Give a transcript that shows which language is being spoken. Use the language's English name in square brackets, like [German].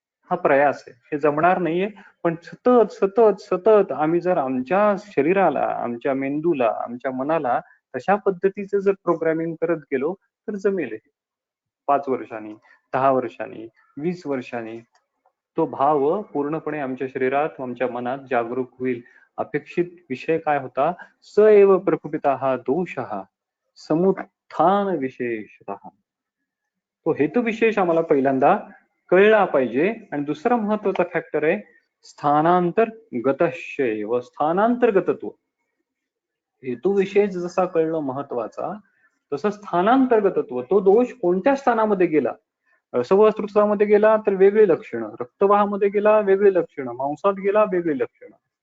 [Marathi] हा प्रयास आहे, हे जमणार नाहीये. पण सतत सतत सतत आम्ही जर आमच्या शरीराला, आमच्या मेंदूला, आमच्या मनाला तशा पद्धतीचं जर प्रोग्रामिंग करत गेलो तर जमेल. 5 वर्षांनी, 10 वर्षांनी, 20 वर्षांनी तो भाव पूर्णपणे आमच्या शरीरात, आमच्या मनात जागरूक होईल. अपेक्षित विषय काय होता? [Sanskrit] स एव प्रकुपितः दोषः समुत्थान विशेषतः. [Marathi] तो हेतू विशेष आम्हाला पहिल्यांदा कळला पाहिजे. आणि दुसरा महत्वाचा फॅक्टर आहे स्थानांतर गतशैव, स्थानांतर्गतत्व. हेतू विशेष जसा कळणं महत्वाचा, तसं स्थानांतर्गतत्व. तो दोष कोणत्या स्थानामध्ये गेला? रसवस्त्रमध्ये गेला तर वेगळी लक्षणं, रक्तवाहामध्ये गेला वेगळी लक्षणं, मांसात गेला वेगळी लक्षणं.